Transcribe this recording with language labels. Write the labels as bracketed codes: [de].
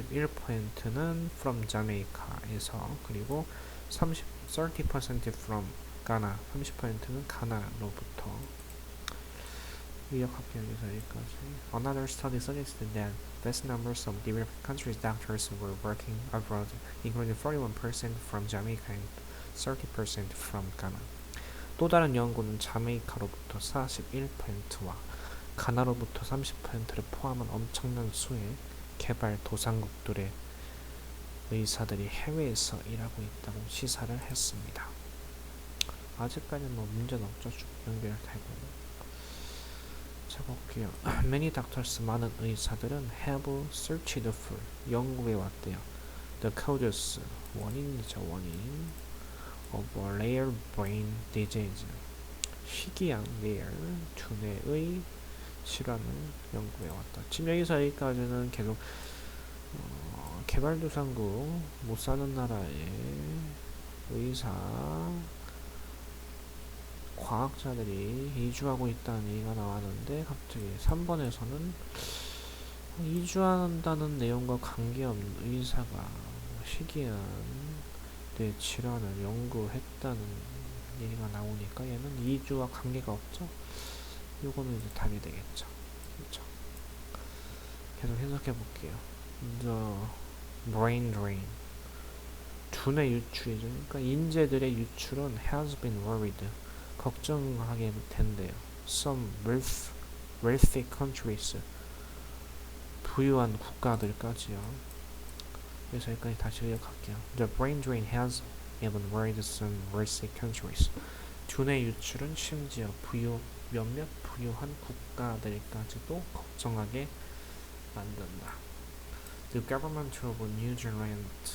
[ko] 41%는 [en] from Jamaica [ko] 에서 그리고 30% [en] from Ghana [ko] 30%는 가나로부터 요약할게요. 여기서 여기까지. [en] Another study suggested that vast numbers of developing countries doctors were working abroad, including 41% from Jamaica and 30% from Ghana. [ko] 또 다른 연구는 자메이카로부터 41%와 가나로부터 30%를 포함한 엄청난 수의 개발도상국들의 의사들이 해외에서 일하고 있다고 시사를 했습니다. 아직까지는 문제는 없죠. 쭉 연결되고. 자 볼게요. [en] Many doctors [ko] 많은 의사들은 [en] have searched for [ko] 연구해 왔대요. [en] The causes [ko] 원인이죠. 원인 [en] of rare brain disease [ko] 희귀한 rare 두뇌의 질환을 연구해 왔다. 지금 여기서 여기까지는 계속 개발도상국 못 사는 나라의 의사 과학자들이 이주하고 있다는 얘기가 나왔는데 갑자기 3번에서는 이주한다는 내용과 관계없는 의사가 희귀한 뇌 질환을 연구했다는 얘기가 나오니까 얘는 이주와 관계가 없죠. 요거는 이제 답이 되겠죠. 그렇죠. 계속 해석해 볼게요. [en] The brain drain. [ko] 두뇌 유출이죠. 그러니까 인재들의 유출은 [en] has been worried. [ko] 걱정하게 된대요. [en] Some wealthy countries. [ko] 부유한 국가들까지요. 그래서 여기까지 다시 요약할게요. [en] The brain drain has even worried some wealthy countries. [ko] 두뇌 유출은 심지어 몇몇 부유한 국가들까지도 걱정하게 만든다. [en] The government of New Zealand.